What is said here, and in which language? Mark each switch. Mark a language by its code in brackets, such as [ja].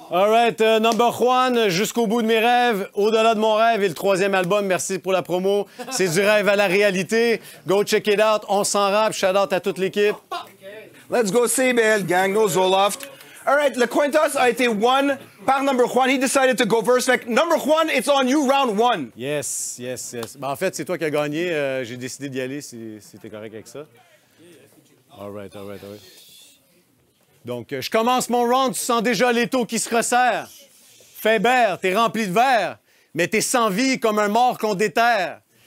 [en] All right, [fr] number one, jusqu'au bout de mes rêves, au-delà de mon rêve et le 3e album, merci pour la promo. C'est du rêve à la réalité. [en] Go check it out, [fr] on s'en rappe, [en] shout out [fr] à toute l'équipe. [en] Let's go CBL, gang, no Zoloft. All right, [fr] Le Quintos a été won par Number One. [en] He decided to go first. Like, Number One, it's on you, round one. Yes. [fr] Ben, en fait, c'est toi qui as gagné. J'ai décidé d'y aller si t'es correct avec ça. [en] All right. [fr] Donc, je commence mon round, tu sens déjà l'étau qui se resserre. Faber, t'es rempli de verre, mais t'es sans vie comme un mort qu'on déterre.